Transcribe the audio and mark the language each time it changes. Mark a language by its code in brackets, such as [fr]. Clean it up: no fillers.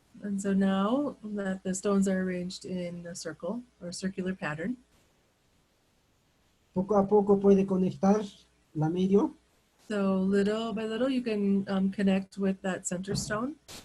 [en] And so now that the stones are arranged in a circle or a circular pattern, [es] poco a poco puede conectar la medio. [en] so little by little you can connect with that center stone.